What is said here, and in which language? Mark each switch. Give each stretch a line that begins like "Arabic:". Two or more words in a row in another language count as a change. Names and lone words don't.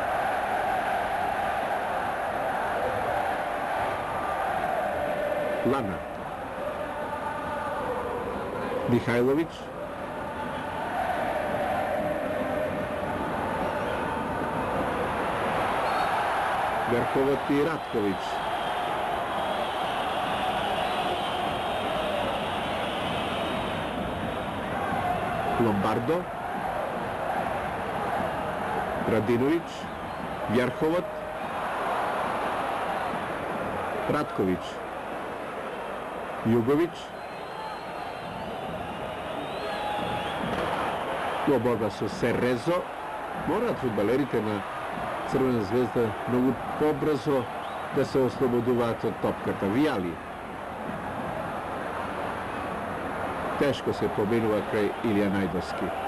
Macedonian: Лана. Михајловиќ. Вјерховот и Ратковиќ. Ломбардо. Радиновиќ. Вјерховот. Ратковиќ. Југовиќ. Во борба со Серезо. Мораат фудбалерите на Црвена звезда многу побрзо да се ослободуваат од топката. Вијали. Тешко се победува крај Илија Најдовски.